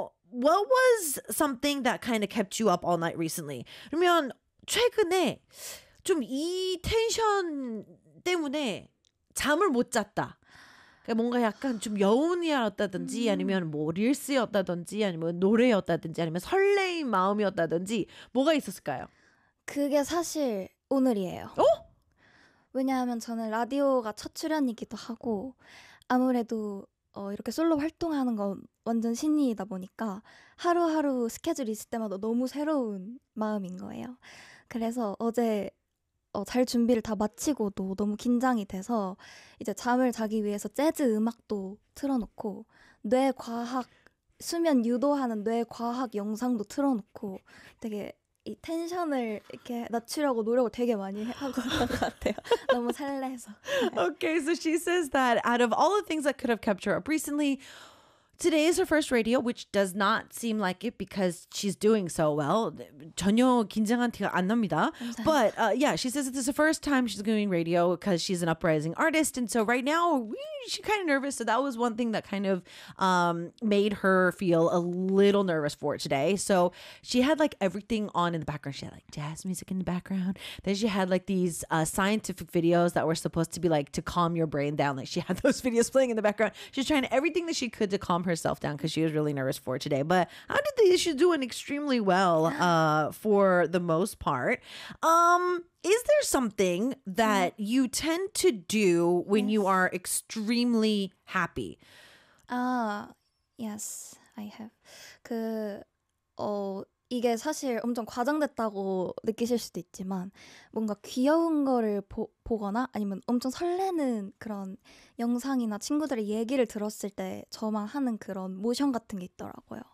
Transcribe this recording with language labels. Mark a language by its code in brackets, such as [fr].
[en] What was something that kind of kept you up all night recently? [ko] 그러면 최근에 좀 이 텐션 때문에 잠을 못 잤다. 뭔가 약간 좀 여운이었다든지 아니면 뭐 릴스였다든지 아니면 노래였다든지 아니면 설레인 마음이었다든지 뭐가 있었을까요? 그게 사실 오늘이에요. 어? 왜냐하면 저는 라디오가 첫 출연이기도 하고 아무래도 이렇게 솔로 활동하는 건 완전 신이다 보니까 하루하루 스케줄이 있을 때마다 너무 새로운 마음인 거예요. 그래서 어제 잘 준비를 다 마치고도 너무 긴장이 돼서 이제 잠을 자기 위해서 재즈 음악도 틀어놓고 뇌과학 수면 유도하는 뇌과학 영상도 틀어놓고 되게 이 텐션을 이렇게 낮추려고 노력을 되게 많이 하고 있는 것 같아요. 너무 설레서. [en] Okay, so she says that out of all the things that could have kept her up recently, today is her first radio, which does not seem like it because she's doing so well. [ko] 전혀 긴장한 티가 안 납니다. [en] But yeah, she says that this is the first time she's doing radio because she's an uprising artist. And so right now, she's kind of nervous. So that was one thing that kind of made her feel a little nervous for today. So she had like everything on in the background. She had like jazz music in the background. Then she had like these scientific videos that were supposed to be like to calm your brain down. Like she had those videos playing in the background. She's trying everything that she could to calm herself down because she was really nervous for today. But how did the issue doing extremely well for the most part? Is there something that you tend to do when yes. you are extremely happy? Yes, I have. [ko] 이게 사실 엄청 과장됐다고 느끼실 수도 있지만 뭔가 귀여운 거를 보거나 아니면 엄청 설레는 그런 영상이나 친구들의 얘기를 들었을 때 저만 하는 그런 모션 같은 게 있더라고요.